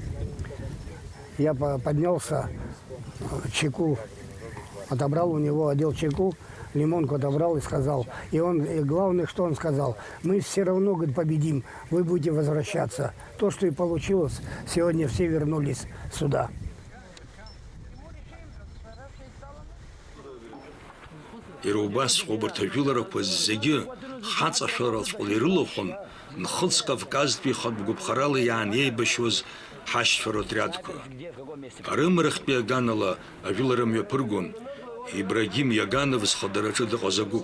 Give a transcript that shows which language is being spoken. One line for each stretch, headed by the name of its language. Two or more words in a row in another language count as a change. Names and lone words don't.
Russian: Я поднялся, чеку отобрал у него, одел чеку, лимонку отобрал и сказал. И главное, что он сказал, мы все равно, говорит, победим, вы будете возвращаться. То, что и получилось, сегодня все вернулись сюда.
Abkhazian: Ирубас обертажуларақәа зегьы ҳаҵашәара шәҟәы ирылахәын, Нхыҵ Кавказтәи хатәгәыԥхарала иаанеибашьуаз ҳашьцәа отрядқәа. Арымарахьтәи аганала ажәылара мҩаԥыргон Ибрагим Иаганов зхадараҿы дыҟаз агәыԥ.